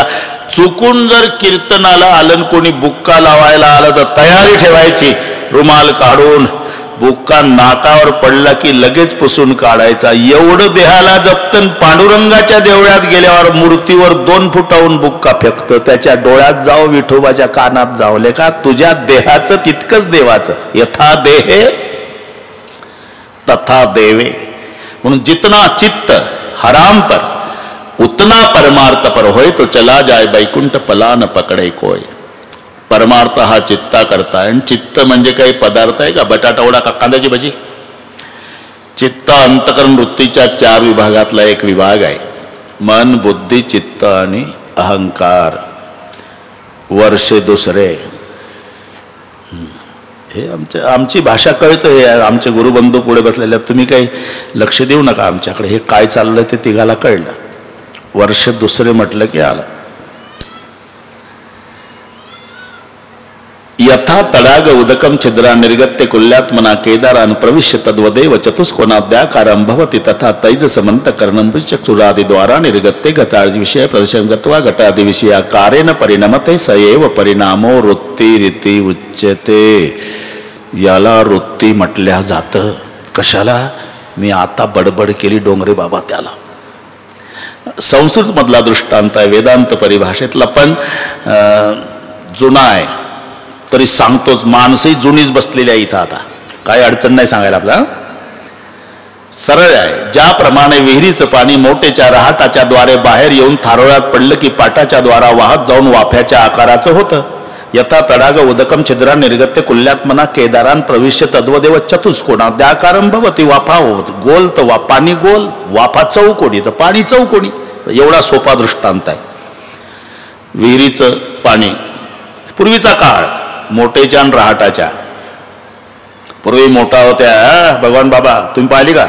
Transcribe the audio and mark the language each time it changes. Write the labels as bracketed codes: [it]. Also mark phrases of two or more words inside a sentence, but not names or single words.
[mr] चुकून जर कीर्तनाला आलं कोणी बुक्का लावायला आलं तर तयारी ठेवायची, रुमाल काढून. बुक्का नाकावर पडला की लगेच पुसून काढायचा. एवढं देहाला जपतन पांडुरंगाच्या देवळात गेल्यावर मूर्तीवर 2 फुटाहून बुक्का फेकतं. त्याच्या डोळ्यात जाओ, विठोबाच्या कानात जाओ. लेका तुझ्या देहाचं तितकंच देवाचं. [sa] यथा देहे तथा देवे. [hi] म्हणून जितना चित्त हराम पर उतना परमार्थ पर होय. तो चला जाय बैकुंठ पलान पकडे कोय. [mr] परमार्थ हा चित्ता करता. आणि चित्त म्हणजे काही पदार्थ आहे का? बटाटा वडा का कांद्याची भजी? चित्त अंतकरण वृत्तीच्या 4 विभागातला एक विभाग आहे. मन, बुद्धी, चित्त आणि अहंकार. वर्षे दुसरे. हे आमची भाषा कळतं. हे आमचे गुरुबंधू पुढे बसलेले, तुम्ही काही लक्ष देऊ नका आमच्याकडे. हे काय चाललंय ते तिघाला कळलं. वर्ष दुसरे म्हटलं की आलं. [sa] यथा तडाग उदकम छिद्रा निर्गत्य कुल्यात्मना केदारान प्रविश्य तद्वदेव चतुष्कोणाद्याकारं भवति तथा तैजसमन्तकरणं चक्षुरादिद्वारा निर्गत्य घटादि विषय प्रदर्शन गत्वा घटादि विषयाकारेण परिणमते स एव परिणामो वृत्तिरिति उच्यते. [mr] याला वृत्ती म्हटल्या जातं. कशाला? मी आता बडबड केली डोंगरे बाबा त्याला. संस्कृत मधला दृष्टांत आहे, वेदांत परिभाषेतला, पण जुना आहे तरी सांगतोच. माणसही जुनीच बसलेली आहे इथं. आता काही अडचण नाही सांगायला. आपला सरळ आहे. ज्याप्रमाणे विहिरीचं पाणी मोठेच्या रहाटाच्या द्वारे बाहेर येऊन थारोळ्यात पडलं की पाटाच्या द्वारा वाहत जाऊन वाफ्याच्या आकाराचं होतं. [sa] यथा तडाग उदकम छिद्रा निर्गत्य कुल्यात्मना केदारान प्रविश्य तद्वदेव चतुष्कोणाद्याकारं भवति. [mr] वाफा गोल तर पाणी गोल, वाफा चौकोनी तर पाणी चौकोनी. एवढा सोपा दृष्टांत आहे. विहिरीचं पाणी पूर्वीचा काळ मोठेच्या आणि रहाटाच्या. पूर्वी मोठा होत्या. भगवान बाबा तुम्ही पाहिली का?